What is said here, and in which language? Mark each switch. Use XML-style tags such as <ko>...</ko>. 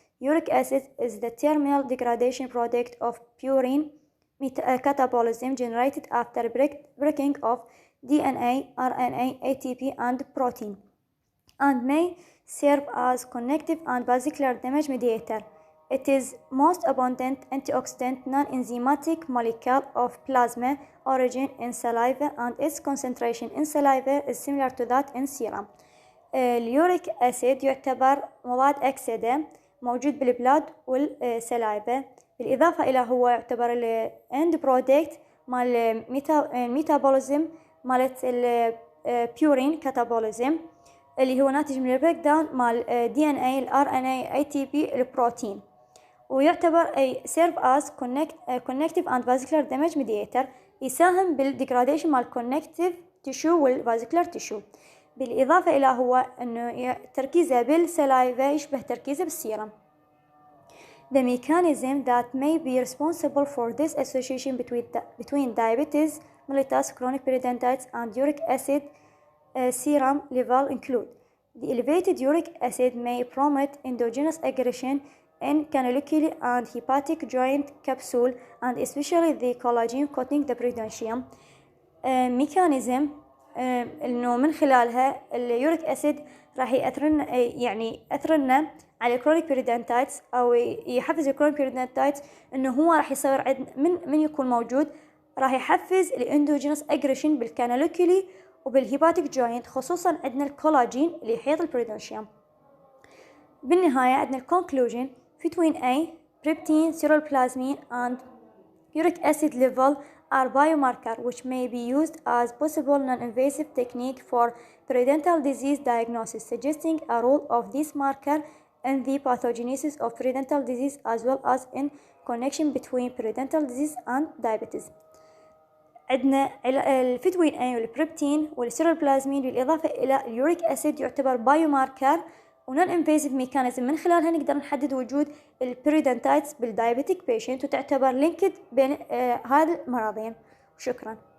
<en>Uric acid is the terminal degradation product of purine catabolism generated after breaking of DNA, RNA, ATP and protein and may serve as connective and vascular damage mediator. It is most abundant antioxidant non-enzymatic molecule of plasma origin in saliva and its concentration in saliva is similar to that in serum.</en> <ar>اليوريك أسيد يعتبر مواد أكسدة موجود بالبلاد والسلايفة بالإضافة إلى هو يعتبر الإند برودكت مال الميتابوليزم مالت البيورين كاتابوليزم اللي هو ناتج من البريك داون مال DNA, RNA, ATP, البروتين ويعتبر أي</ar> <en>serve as connective and vascular damage mediator</en> <ar>يساهم بالديجراديشن مال connective tissue والفاسكولار tissue بالإضافة إلى هو أنه تركيزه بالسلايفة يشبه تركيزه بالسيرم.</ar> <en>The mechanism that may be responsible for this association between diabetes mellitus, chronic periodontitis and uric acid serum level include the elevated uric acid may promote endogenous aggression in canaliculi and hepatic joint capsule and especially the collagen coating the periodontium.</en> <ar>mechanism إنه من خلالها اليوريك أسيد راح يأثرنا على الكرونيك بيريدونتايتس أو يحفز الكرونيك بيريدونتايتس، إنه هو راح يصير عندنا من يكون موجود راح يحفز الاندوجينوس اجريشن بالكانالوكولي وبالهيباتيك جوينت، خصوصا عندنا الكولاجين اللي يحيط البريدونشيوم. بالنهاية عندنا الكونكلوجن:</ar> <en>Fetuin A, Preptin, Ceruloplasmin and uric acid level are biomarkers which may be used as possible non-invasive technique for periodontal disease diagnosis, suggesting a role of this marker in the pathogenesis of periodontal disease as well as in connection between periodontal disease and diabetes.</en> <ar>عندنا الفيتوين A والبريبتين والسيرولوبلازمين بالإضافة إلى اليوريك أسيد يعتبر بايوماركر ونون انفيزيف ميكانيزم من خلالها نقدر نحدد وجود البيريودونتايتس بالدايابيتيك بيشنت، وتعتبر لينكد بين هذه المرضين. شكرا.</ar>